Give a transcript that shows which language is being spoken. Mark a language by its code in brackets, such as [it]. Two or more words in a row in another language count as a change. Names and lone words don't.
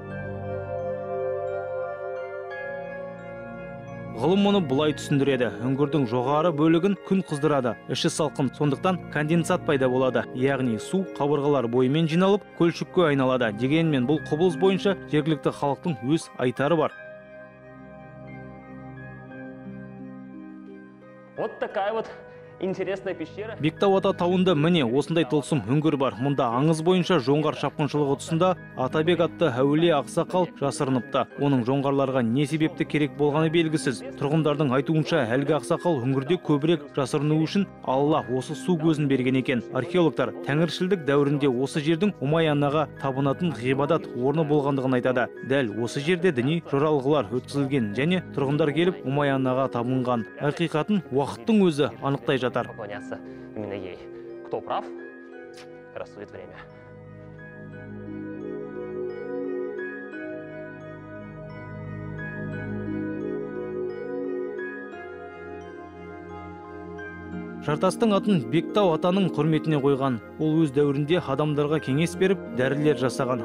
[kk] Ғылым мұны бұлай түсіндіреді. Үңгірдің жоғары бөлігін күн қыздырады. Іші салқын, сондықтан конденсат пайда болады. Яғни су қабырғалар бойымен жиналып, көлшікке айналады. Дегенмен бұл құбылыс бойынша жергілікті халықтың өз айтары бар. [ru] Вот такая вот интересная пещера. [kk] Бектау ата тауында міне осындай тылсым үңгір бар. Мұнда аңыз бойынша жоңғар шапқыншылығы тұсында Атабек атты әулие ақсақал жасырыныпты. Оның жоңғарларға не себепті керек болғаны белгісіз. Тұрғындардың айтуынша әлгі ақсақал үңгірде көбірек жасырыну үшін Алла осы су көзін берген екен. Археологтар тәңіршілдік дәуірінде осы жердің Умай-анаға табынатын ғибадат орны болғандығын айтады. Дәл осы жерде діни жоралғылар өткізілген және тұрғындар келіп Умай-анаға табынған. Ақиқатын уақыттың өзі анықтай жатыр. [ru] Поклоняться именно ей. Кто прав, рассудит время. [kk] Жартастың атын Бектау атаның құрметіне қойған. Ол өз дәуірінде адамдарға кеңес беріп, дәрілер жасаған.